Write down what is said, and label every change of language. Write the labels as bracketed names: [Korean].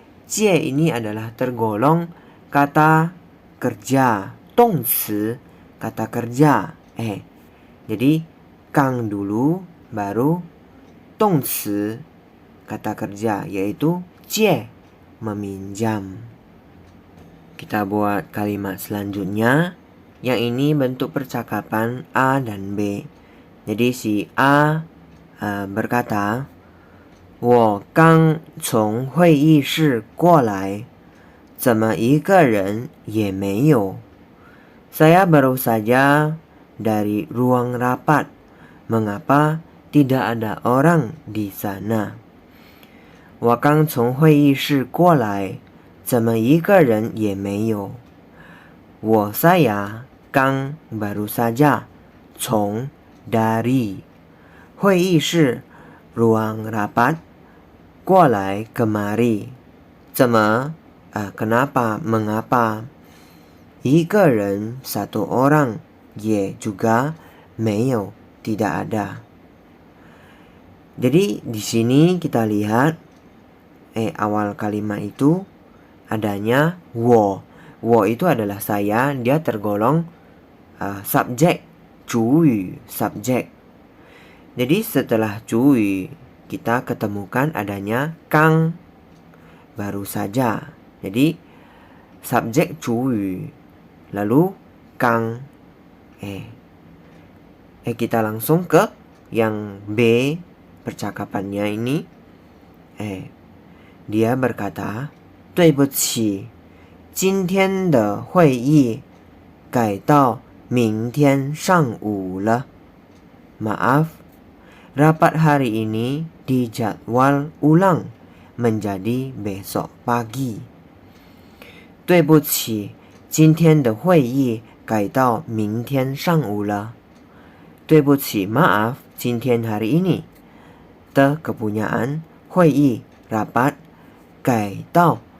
[Indonesian] 借 ini adalah tergolong kata kerja, 动词 kata kerja. Jadi kang dulu baru 动词 kata kerja, yaitu 借 meminjam. Kita buat kalimat selanjutnya. Yang ini bentuk percakapan A dan B. Jadi si A berkata, [Chinese] 我刚从会议室过来，怎么一个人也没有? [Indonesian] Saya baru saja dari ruang rapat. Mengapa tidak ada orang di sana? [Chinese] 我刚从会议室过来，怎么一个人也没有? [Indonesian] Saya刚 baru saja, [Chinese] 从 [Indonesian] dari, [Chinese] 会议室 [Indonesian] ruang rapat, [Chinese] 过来 [Indonesian] kemari, [Chinese] 怎么 [Indonesian] kenapa, mengapa, [Chinese] 一个人 [Indonesian] satu orang, 也 juga [Chinese] 没有 [Indonesian] tidak ada. Jadi di sini kita lihat awal kalimat itu adanya 我 itu adalah saya, dia tergolong subjek, 主语 subjek. Jadi setelah 主语kita ketemukan adanya kang baru saja. Jadi subjek 主语, lalu kang. Kita langsung ke yang B percakapannya ini. Dia berkata, [Chinese] 对不起，今天的会议改到明天上午了. [Indonesian] Maaf, rapat hari ini dijadwal ulang menjadi besok pagi. [Chinese] 对不起，今天的会议改到明天上午了. 对不起, [Indonesian] maaf, [Chinese] 今天 [Indonesian] hari ini. The kepunyaan, [Chinese] 会议 [Indonesian] rapat, [Chinese] 改到